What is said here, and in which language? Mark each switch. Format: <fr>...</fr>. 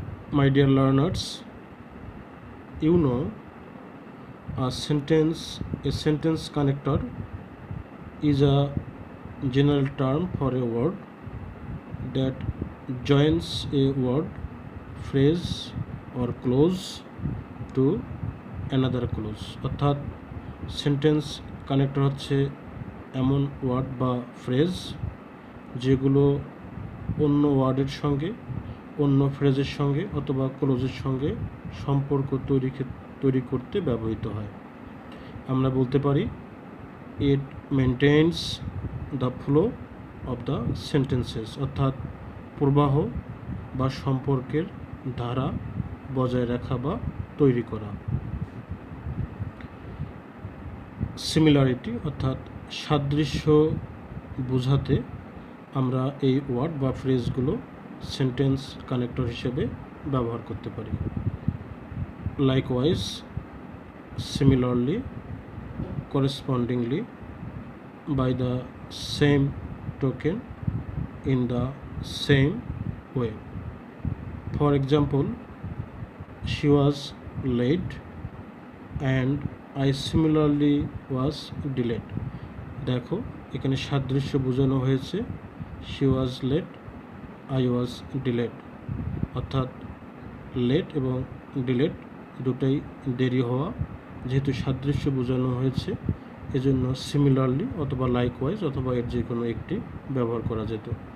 <en>My dear learners, you know a sentence connector is a general term for a word that joins a word, phrase or clause to another clause।</en> <bn>অর্থাৎ sentence connector হচ্ছে এমন word বা phrase যেগুলো অন্য ওয়ার্ডের সঙ্গে, অন্য ফ্রেজের সঙ্গে অথবা ক্লোজের সঙ্গে সম্পর্ক তৈরি করতে ব্যবহৃত হয়। আমরা বলতে পারি</bn> <en>it maintains the flow of the sentences,</en> <bn>অর্থাৎ প্রবাহ বা সম্পর্কের ধারা বজায় রাখা বা তৈরি করা। সিমিলারিটি অর্থাৎ সাদৃশ্য বোঝাতে আমরা এই ওয়ার্ড বা ফ্রেজগুলো সেন্টেন্স কানেক্টর হিসেবে ব্যবহার করতে পারি।</bn> <en>Likewise, similarly, correspondingly, by the same token, in the same way. For example, she was late and I similarly was delayed.</en> <bn>দেখো এখানে সাদৃশ্য বোঝানো হয়েছে,</bn> <en>she was late, I was delayed,</en> <bn>অর্থাৎ লেট এবং ডিলেড দুটাই দেরি হওয়া, যেহেতু সাদৃশ্য বোঝানো হয়েছে এজন্য সিমিলারলি অথবা লাইকওয়াইজ অথবা এর যে কোনো একটি ব্যবহার করা যেত।</bn>